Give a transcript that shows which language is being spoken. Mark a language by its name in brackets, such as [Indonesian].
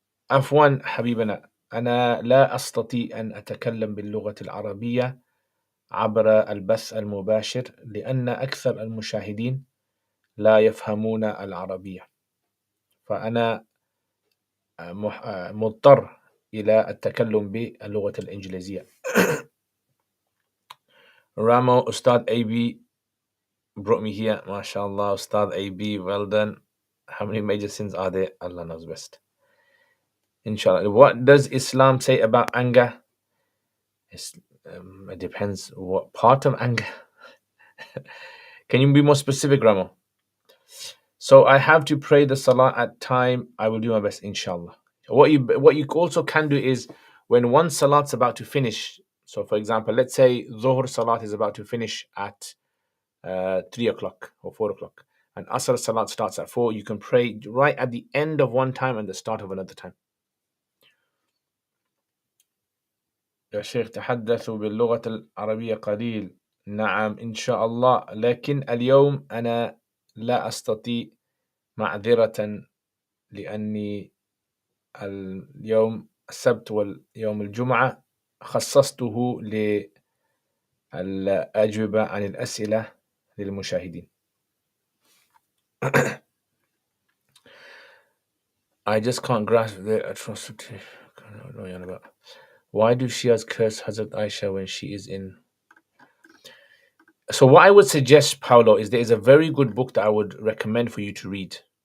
[Arabic] عفوا حبيبنا، أنا لا أستطيع أن أتكلم باللغة العربية عبر البث المباشر لأن أكثر المشاهدين لا يفهمون العربية، فأنا مضطر إلى التكلم باللغة الإنجليزية. [English] Ramo, Ustad AB brought me here. MashaAllah, Ustad AB, well done. How many major sins are there? Allah knows best. Inshallah. What does Islam say about anger? It depends what part of anger. Can you be more specific, Ramo? So I have to pray the salah at time. I will do my best, inshallah. What you also can do is when one salat's about to finish. So for example, let's say Dhuhr salat is about to finish at 3 o'clock or 4 o'clock, and Asr salat starts at 4. You can pray right at the end of one time and the start of another time. [Arabic] يا شيخ تحدثوا باللغة العربية قليل. نعم إن شاء الله، لكن اليوم أنا لا أستطيع معذرة لأني اليوم السبت واليوم الجمعة خصصته للأجوبة عن الأسئلة للمشاهدين. [English] I just can't grasp the atrocity. I don't know what you're on about. Why do Shias curse Hazrat Aisha when she is in? So what I would suggest, Paolo, is there is a very good book that I would recommend for you to read.